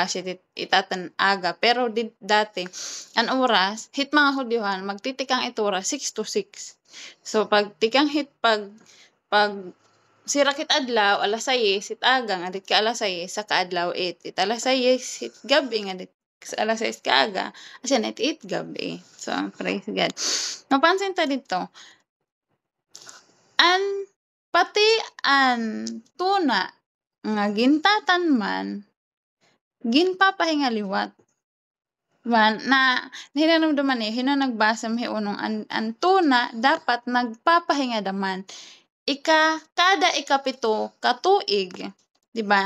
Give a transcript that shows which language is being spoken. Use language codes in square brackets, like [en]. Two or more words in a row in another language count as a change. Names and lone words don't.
[war] Itatan aga pero dati an oras hit mga Hudyohan magtitikang it oras 6 to 6. So pag tikang hit pag sirakit adlaw alas 6 hit aga nga dit ka alas 6 sa kaadlaw it alas 6 hit gabi nga dit alas 6 kaaga asya na it gabi. [en] So praise God. [war] Mapansin ta dito pati an tuna nga gintatan man ginpapahinga liwat man na hinanumduman nagbasa mi unong an tuna dapat nagpapahinga daman kada ikapito ka tuig, di ba?